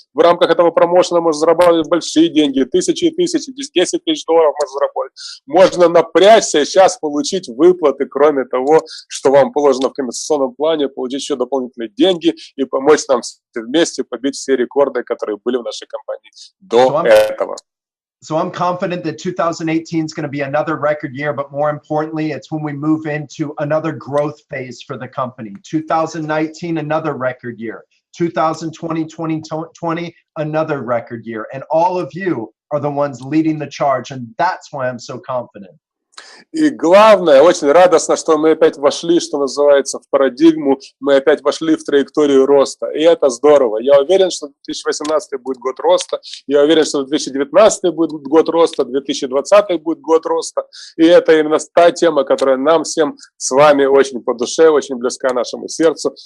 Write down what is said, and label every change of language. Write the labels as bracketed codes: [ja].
[ru] В рамках этого промоушена можно зарабатывать большие деньги, тысячи и тысячи, 10 тысяч долларов можно заработать. Можно напрячься и сейчас получить выплаты, кроме того, что вам положено в компенсационном плане, получить еще дополнительные деньги и помочь нам вместе побить все рекорды, которые были в нашей компании до этого. [en] So I'm confident that 2018 is going to be another record year, but more importantly, it's when we move into another growth phase for the company. 2019, another record year. 2020, another record year. And all of you are the ones leading the charge, and that's why I'm so confident. [ru] И главное, очень радостно, что мы опять вошли, что называется, в парадигму, мы опять вошли в траекторию роста, и это здорово. Я уверен, что 2018 будет год роста, я уверен, что 2019 будет год роста, 2020 будет год роста, и это именно та тема, которая нам всем с вами очень по душе, очень близка нашему сердцу.